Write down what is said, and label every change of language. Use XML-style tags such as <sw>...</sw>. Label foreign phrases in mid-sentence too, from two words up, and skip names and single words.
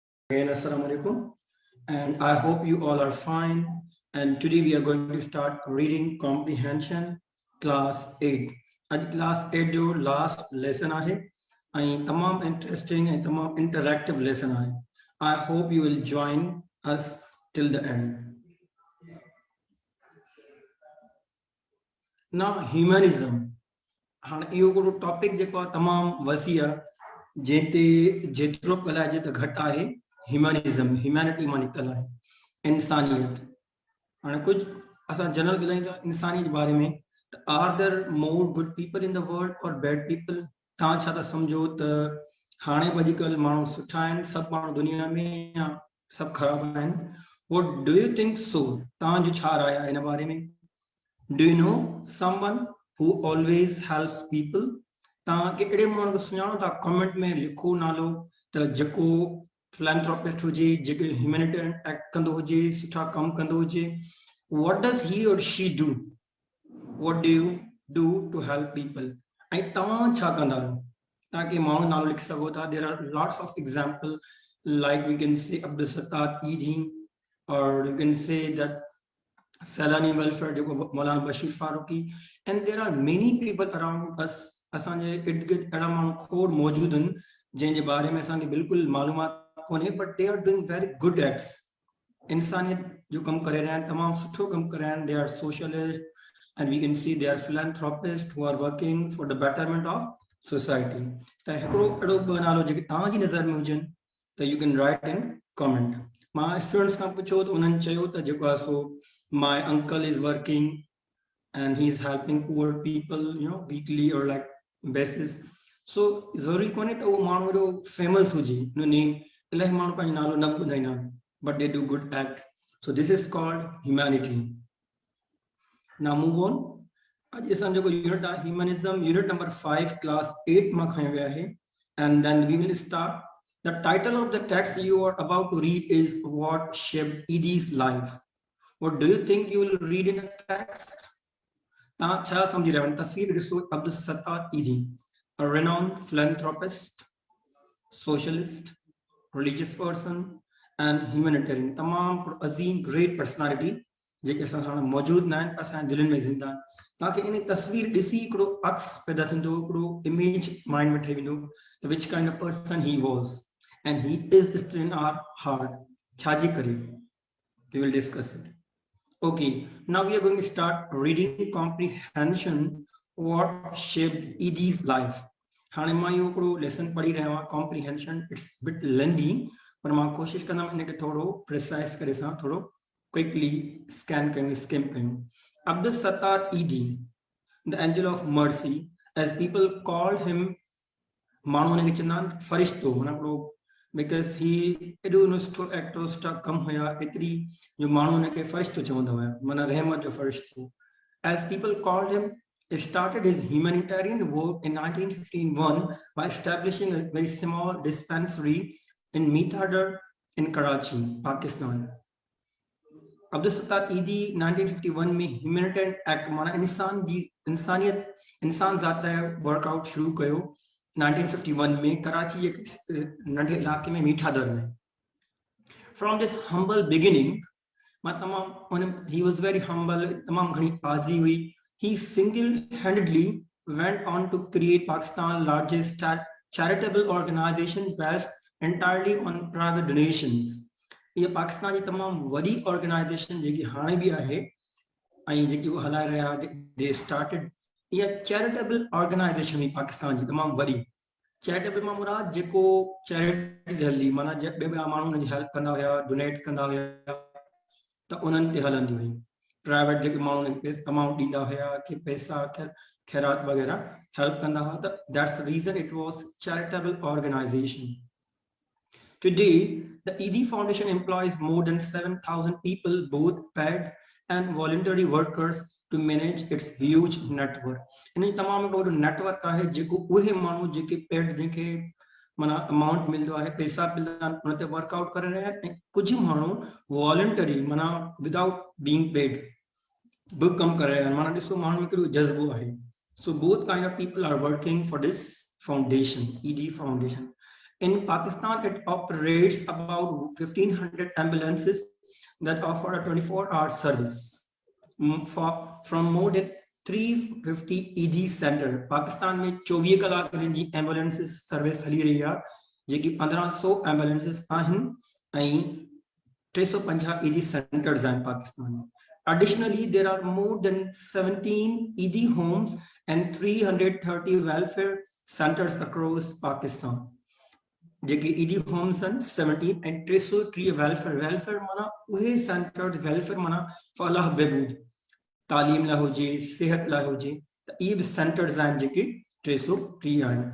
<en>Assalamu alaikum, and I hope you all are fine. And today we are going to start reading comprehension class 8. And class</en> <sd>8 जो</sd> <en>last lesson</en> <sd>आहे ऐं तमाम</sd> <en>interesting and</en> <sd>तमाम</sd> <en>interactive lesson</en> <sd>आहे.</sd> <en>I hope you will join us till the end. Now humanism</en> <sd>हाणे इहो हिकिड़ो टॉपिक जेको आहे तमामु वसी आहे जंहिं ते जेतिरो ॻाल्हाइजे त घटि आहे</sd> <en>humanism humanity</en> <sd>मां निकितल आहे इंसानियत हाणे कुझु असां जनरल ॻाल्हायूं था इंसानियत जे बारे में त</sd> <en>are there more good people in the world</en> <sd>और बैड पीपल तव्हां छा था सम्झो त हाणे अॼुकल्ह माण्हू सुठा आहिनि सभु माण्हू दुनिया में या सभु ख़राबु आहिनि</sd> <en>what do you think so</en> <sd>तव्हांजो छा राय आहे हिन बारे में</sd> <en>do you know someone who always helps people</en> <sd>तव्हांखे अहिड़े माण्हू खे सुञाणो था कमेंट में लिखो नालो त जेको philanthropist हुजे जेके</sd> <en>humanitarian act</en> <sd>कंदो हुजे सुठा कमु कंदो हुजे</sd> <en>what does he or she do what do you do to help people</en> <sd>ऐं तव्हां छा कंदा आहियो तव्हांखे माण्हू नालो लिखी सघो था</sd> <en>there are lots of example like we can say Abdul Sattar Edi or you can say that Salani welfare जेको मौलाना बशीर फारूकी and there are many people around us</en> <sd>असांजे इर्द गिर्द अहिड़ा माण्हू खोड़ मौजूद आहिनि जंहिंजे बारे में असांखे बिल्कुलु मालूमात कोन्हे</sd> <en>but they are doing very good acts</en> <sd>इंसानियत जो कमु करे रहिया आहिनि तमामु सुठो कमु करे रहिया आहिनि</sd> <en>they are socialist and we can see they are philanthropists who are working for the betterment of society</en> <sd>त हिकिड़ो अहिड़ो ॿ नालो जेके तव्हांजी नज़र में हुजनि त</sd> <en>you can write in comment</en> <sd>मां स्टूडेंट्स खां पुछो त उन्हनि चयो त जेको आहे सो</sd> <en>my uncle is working and he's helping poor people weekly or like basis so</en> <sd>ज़रूरी कोन्हे त उहो माण्हू एॾो फेमस हुजे</sd> <en>no name</en> <sd>इलाही माण्हू पंहिंजो नालो न ॿुधाईंदा आहिनि</sd> <en>but they do good act so this is called humanity now move on</en> <sd>अॼु असां जेको यूनिट आहे ह्यूमनिज़म यूनिट नंबर 5 क्लास 8 मां खयो वियो आहे</sd> <en>and then we will start the title of the text you are about to read is what shaped Edi's life what do you think you will read in the text</en> <sd>तव्हां छा सम्झी रहिया आहियो तस्वीर ॾिसो अब्दुल सत्तार ईदी</sd> <en>a renowned philanthropist socialist religious person and humanitarian</en> <sd>तमामु अज़ीम</sd> <en>great personality</en> <sd>जेके असां सां मौजूद न आहिनि असांजे दिलनि में ज़िंदा आहिनि तव्हांखे इन तस्वीर ॾिसी हिकिड़ो अक्स पैदा थींदो हिकिड़ो इमेज माइंड में ठही वेंदो त</sd> <en>which kind of person he was and he is still in our heart</en> <sd>छाजे करे</sd> <en>we will discuss it okay now we are going to start reading comprehension what shaped Edi's</en> <sd>life हाणे मां इहो हिकिड़ो लेसन पढ़ी रहियो आहियां</sd> <en>comprehension it's bit lengthy</en> <sd>पर मां कोशिशि कंदमि इनखे थोरो प्रिसाइज़ करे सां थोरो</sd> <en>quickly scan कयूं स्किम कयूं Abdul Sattar Edi the angel of mercy as people called him</en> <sd>माण्हू हुनखे चवंदा आहिनि फ़रिश्तो माना हिकिड़ो</sd> <en>because he</en> <sd>एॾो सुठो एक्टर सुठा कम हुया एतिरी जो माण्हू हुनखे फ़रिश्तो चवंदा हुया माना रहमत जो फ़रिश्तो</sd> <en>as people called him he started his humanitarian work in 1951 by establishing a very small dispensary in Mithadar in Karachi Pakistan</en> <sd>Abdul Sattar Edi 1951 में</sd> <en>humanitarian act</en> <sd>माना इंसान ज़ात लाइ वर्कआउट शुरू कयो 1951 में कराची के नंढे इलाके में मीठादर में</sd> <en>from this humble beginning he was very humble</en> <sd>तमाम घणी आजी हुई</sd> <en>he single-handedly went on to create Pakistan's largest charitable organization based entirely on private donations</en> <sd>ये पाकिस्तान जी तमाम वॾी ऑर्गेनाइजेशन जेकी हाणे बि आहे ऐं जेकी उहो हलाए रहिया</sd> <en>they started</en> <sd>या</sd> <en>charitable organization</en> <sd>हुई पाकिस्तान जी तमामु वॾी चैरिटेबल मां मुराद जेको चैरिटी हली माना ॿिया माण्हू हुनजी हेल्प कंदा हुया डोनेट कंदा हुया त उन्हनि ते हलंदी हुई प्राइवेट जेके माण्हू अमाउंट ॾींदा हुया कि पैसा ख़ैरात वग़ैरह हेल्प कंदा हुआ त</sd> <en>that's the reason it was charitable organization Today, the Edi Foundation employs more than 7,000 people, both paid and voluntary workers, to manage its huge network.</en> <sd>इन तमाम हिकिड़ो नेटवर्क आहे जेको उहे माण्हू जेके पेड जंहिंखे माना अमाउंट मिलंदो आहे पैसा मिलंदा आहिनि उन ते वर्कआउट करे रहिया आहिनि ऐं कुझु माण्हू वॉलंटरी माना</sd> <en>without being paid</en> <sd>बि कमु करे रहिया आहिनि माना ॾिसो माण्हू हिकिड़ो जज़्बो आहे सो</sd> <en>both kind of people are working for this foundation Edi Foundation In Pakistan, it operates about 1,500 ambulances that offer a 24-hour service from more than 350 ED center.</en> <sd>Pakistan में 24 कलाक जी</sd> <en>ambulances service</en> <sd>हली रही आहे, जेकी 1500 एम्बुलेंसिस आहिनि ऐं 350</sd> <en>ED centers in Pakistan. Additionally, there are more than 17 ED homes and 330 welfare centers across Pakistan.</en> <sd>जेके</sd> <en>ED homes and 17 and 303 welfare</en> <sd>माना उहे centers welfare माना फलाह बहबूद तालीम ला होजे सेहत ला होजे ये भी centers आहिनि जेके 303 आहिनि.</sd>